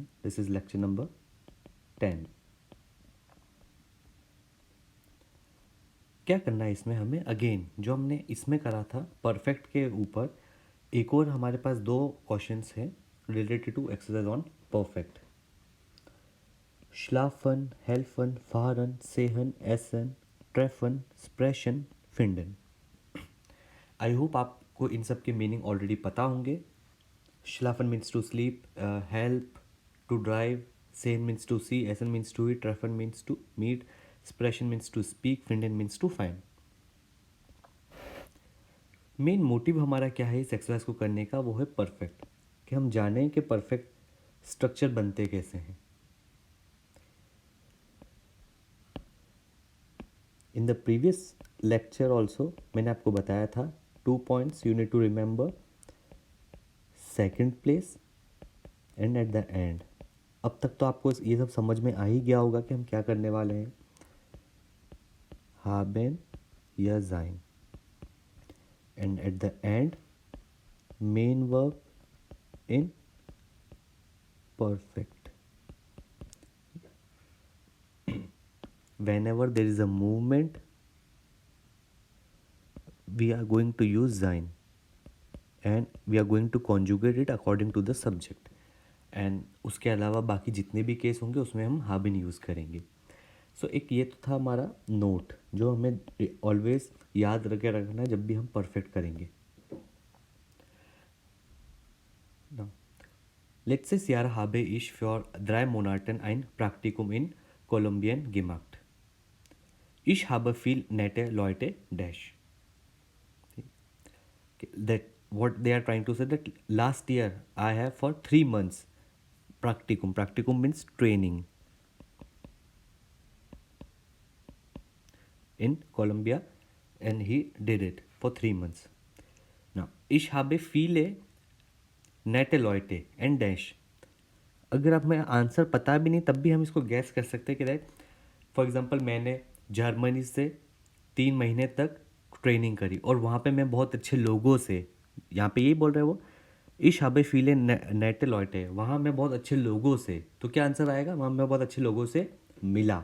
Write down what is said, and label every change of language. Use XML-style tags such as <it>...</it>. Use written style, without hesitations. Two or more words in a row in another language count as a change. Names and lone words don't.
<en>this is lecture number 10.</en> <hi>क्या करना है इसमें हमें, अगेन जो हमने इसमें करा था परफेक्ट के ऊपर एक और हमारे पास दो क्वेश्चंस हैं</hi> <en>related to exercise on perfect.</en> <de>Schlafen, helfen, fahren, sehen, essen, treffen, sprechen, finden।</de> <en>I hope</en> <hi>आपको इन सब के मीनिंग ऑलरेडी पता होंगे।</hi> <en>Schlafen means to sleep, help to drive, sehen means to see, essen means to eat, treffen means to meet, sprechen means to speak, finden means to find.</en> <hi>मेन मोटिव हमारा क्या है इस एक्सरसाइज को करने का, वो है परफेक्ट, कि हम जानें कि परफेक्ट स्ट्रक्चर बनते कैसे हैं।</hi> <en>in the previous lecture also</en> <hi>मैंने आपको बताया था</hi> <en>2 points you need to remember, second place and at the end.</en> <hi>अब तक तो आपको ये सब समझ में आ ही गया होगा कि हम क्या करने वाले हैं।</hi> <en>haben या sein and at the end main verb in perfect। whenever there is a movement we are going to use sein and we are going to conjugate it according to the subject।</en> <hi>एंड उसके अलावा बाकी जितने भी केस होंगे उसमें हम हाबिन यूज़ करेंगे। सो एक ये तो था हमारा नोट जो हमें ऑलवेज याद रखे रखना है जब भी हम परफेक्ट करेंगे।</hi> <de>Letztes Jahr habe ich für 3 Monaten ein Praktikum in Kolumbien gemacht. Ich habe viel nette Leute dash।</de> <en>That what they are trying to say, that last year I have for 3 months practicum. Practicum means training in Colombia and he did it for 3 months. Now</en> <de>ich habe viele nette Leute</de> <en>and dash।</en> <hi>अगर आप हमें आंसर पता भी नहीं तब भी हम इसको गैस कर सकते हैं कि राइट, फॉर एग्जांपल मैंने जर्मनी से 3 महीने तक ट्रेनिंग करी और वहाँ पे मैं बहुत अच्छे लोगों से, यहाँ पे यही बोल रहे हैं वो,</hi> <de>ich habe viele nette Leute,</de> <hi>वहाँ मैं बहुत अच्छे लोगों से, तो क्या आंसर आएगा, वहाँ मैं बहुत अच्छे लोगों से मिला।</hi>